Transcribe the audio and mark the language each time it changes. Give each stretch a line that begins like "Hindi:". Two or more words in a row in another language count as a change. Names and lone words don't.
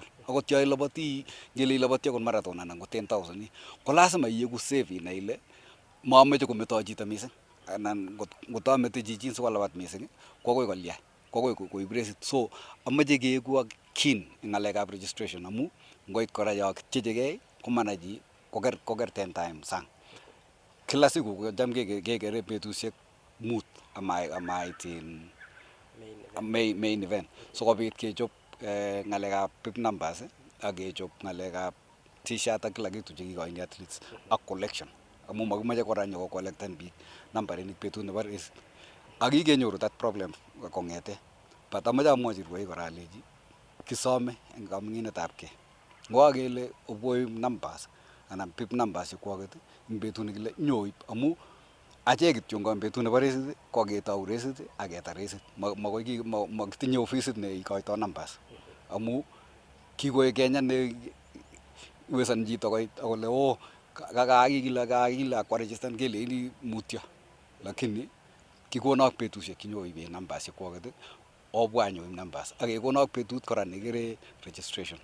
Kalenjin: Akot yo iloboti ngele iloboti akot marathon anan ko 10,000 ko lazima iegu save inai ile mameche kometoi chito mising anan ngotamete chichin sikolabat mising ko akoi kolya, ko akoi koib resit. So amache keeku ak keen eng ng'alekab registration amu ngoit kora yo kitchechegei komanai chi koker 10 times sang. Kila siku kocham kekere betusiek 5 amait main event sikobit kechop ng'alekab
English: PIP numbers
Kalenjin: ak kechop ng'alekab t-shirt ak
Swahili: kila kitu
Kalenjin: chekikoini athletes ak collection amu makimache kora nyoko collecten biik nambarinik betut nebo race ak kikenyoru
English: that problem
Kalenjin: kong'ete. But amache amwochi rwoik kora alechi kisome eng kaming'inetab kei. Ngokakele obwoib numbers anan
English: PIP numbers
Kalenjin: chekwoket eng betut nekile nyoib amu achek kityo eng betut nebo resit ko ketou resit ak ketar resit. Makitinye ofisit neikoitoi numbers amu kikoek Kenya ne wesani chito koit akole oo kakile akwaregistan keleini mutyo, lakini kikonok betusiek chenyoiben numbers chekwoket obwa anyoib numbers ak kekonok betut kora nekikere registration.